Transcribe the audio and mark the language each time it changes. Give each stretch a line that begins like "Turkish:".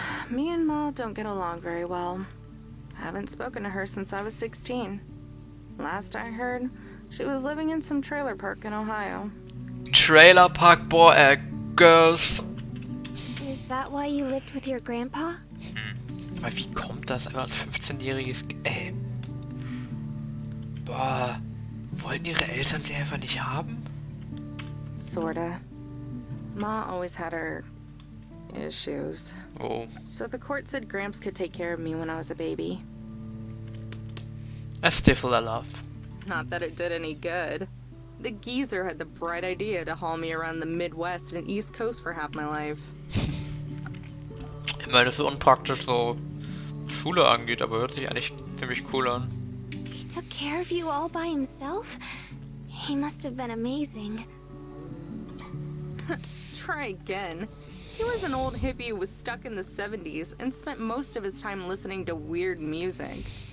English: Me and Ma don't get along very well. I haven't spoken to her since I was 16. Last I heard, she was living in some trailer park in Ohio. Trailer Park Boy, Girls. Is that why you lived with your grandpa?
German: Aber wie kommt das einfach als 15-jähriges... Boah. Wollten ihre Eltern sie einfach nicht haben?
English: Sorta. Ma always had her issues. Oh. So the court said Gramps could take care of me when I was a baby. A stifle I love. Not that it did any good. The geezer had the bright idea to haul me around the Midwest and East Coast for half my life.
German: Ich meine, das ist unpraktisch, so Schule angeht, aber hört sich eigentlich ziemlich cool an.
English: He took care of you all by himself? He must have been amazing. Try again. He was an old hippie who was stuck in the 70s and spent most of his time listening to weird music.